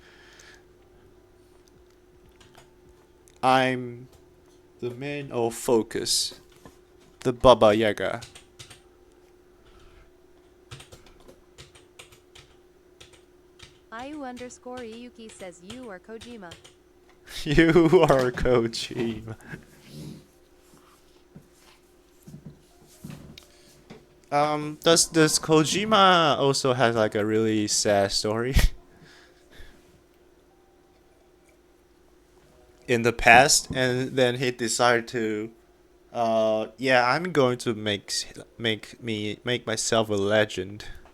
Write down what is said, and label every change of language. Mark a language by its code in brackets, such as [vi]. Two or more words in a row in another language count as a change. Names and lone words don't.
[en] I'm the man of focus, the Baba Yaga. Ayu_Iyuki says you are Kojima. You are Kojima. Does Kojima also have like a really sad story in the past, and then he decided to Yeah, I'm going to make myself a legend.